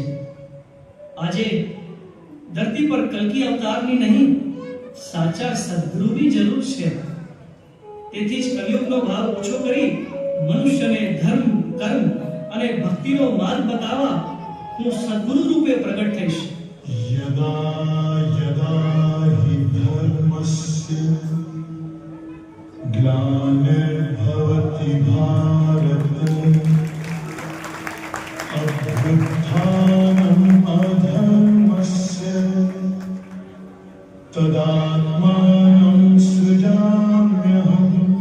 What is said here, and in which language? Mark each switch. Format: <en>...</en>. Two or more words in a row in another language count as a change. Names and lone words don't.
<gu>આજે ધરતી પર કલ્કી અવતારની નહીં, સાચા સદગુરુની જરૂર છે. તેથી જ કલયુગનો ભાવ ઓછો કરી મનુષ્યને ધર્મ, કર્મ અને ભક્તિનો માર્ગ બતાવવા હું સદગુરુ રૂપે પ્રગટ થઈશ.</gu> <sa>यदा यदा हि धर्मस्य ग्लानिर्भवति भारत अभ्युत्थानम् अधर्मस्य तदात्मानं सृजाम्यहम्</sa>